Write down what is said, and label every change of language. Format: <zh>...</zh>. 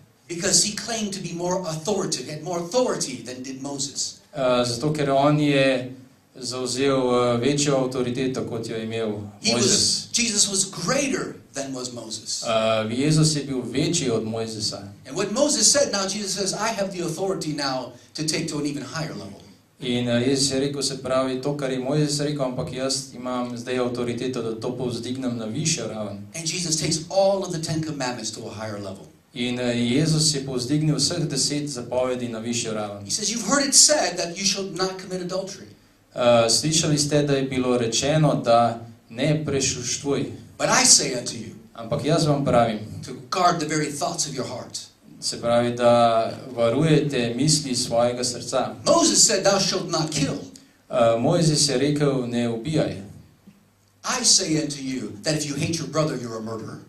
<en>Because he claimed to be more authoritative, had more authority than did Moses.</en> <sl>Zato, ker on je zauzel večjo avtoriteto, kot jo je imel Mojzes.</sl> <en>Jesus was greater than was Moses.</en> <sl>Jezus je bil večji od Mojzesa.</sl> <en>And what Moses said, now Jesus says, I have the authority now to take to an even higher level.</en> <sl>In Jezus je rekel, se pravi, to, kar je Mojzes rekel, ampak jaz imam zdaj avtoriteto, da to povzdignem na višjo raven.</sl> <en>And Jesus takes all of the Ten Commandments to a higher level.</en> <sl>In Jezus je povzdignil vseh 10 zapovedi na višjo raven.</sl> <en>He says, you've heard it said that you shall not commit adultery.</en> <sl>Slišali ste, da je bilo rečeno, da ne prešuštvuj.</sl> <en>But I say unto you,</en> <sl>Ampak jaz vam pravim,</sl> <en>to guard the very thoughts of your heart.</en> <sl>se pravi, da varujete misli svojega srca.</sl> <en>Moses said, thou shalt not kill.</en> <sl>Mojzes je rekel, ne ubijaj.</sl> <en>I say unto you that if you hate your brother, you're a murderer.</en>